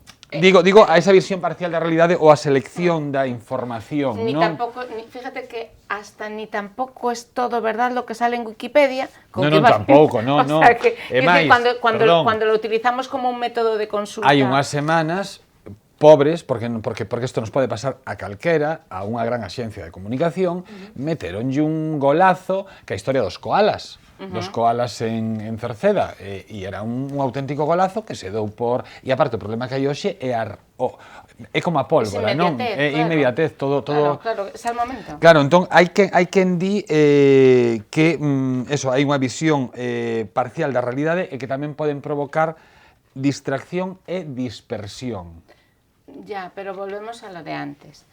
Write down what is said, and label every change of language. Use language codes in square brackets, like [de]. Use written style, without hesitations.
[gl] Digo a esa visión parcial da realidade ou a selección da información, [es] ni [gl] non? [es] Tampouco, fíjate que hasta ni tampouco es todo verdad lo que sale en Wikipedia. [gl] Non, tampouco, non. [es] O sea, que, [gl] máis, [es] cuando lo utilizamos como un método de consulta... [gl] Hai unhas semanas pobres, porque isto nos pode pasar a calquera, a unha gran axencia de comunicación, meteronlle un golazo que a historia dos koalas. Dos koalas en Cerceda, e era un auténtico golazo que se dou por... E aparte, o problema que hai hoxe é como a pólvora, non? É inmediatez, todo... Claro, é o momento. Claro, entón, hai quen di que hai unha visión parcial da realidade e que tamén poden provocar distracción e dispersión. [es] Ya, pero volvemos a lo de antes.